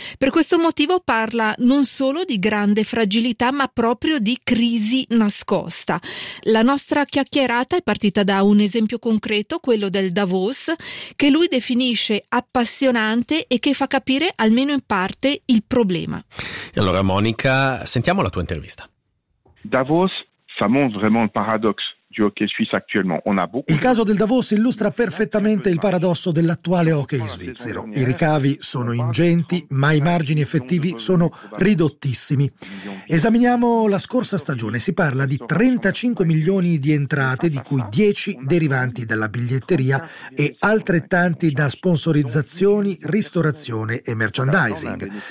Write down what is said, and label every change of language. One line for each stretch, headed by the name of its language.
Italian: Per questo motivo parla non solo di grande fragilità, ma proprio di crisi nascosta. La nostra chiacchierata è partita da un esempio concreto, quello del Davos, che lui definisce appassionante e che fa capire almeno in parte il problema. E allora Monica, sentiamo la tua intervista.
French: Davos, ça montre vraiment le paradoxe.
Italian: Il caso del Davos illustra perfettamente il paradosso dell'attuale hockey svizzero. I ricavi sono ingenti, ma i margini effettivi sono ridottissimi. Esaminiamo la scorsa stagione. Si parla di 35 milioni di entrate, di cui 10 derivanti dalla biglietteria e altrettanti da sponsorizzazioni, ristorazione e merchandising.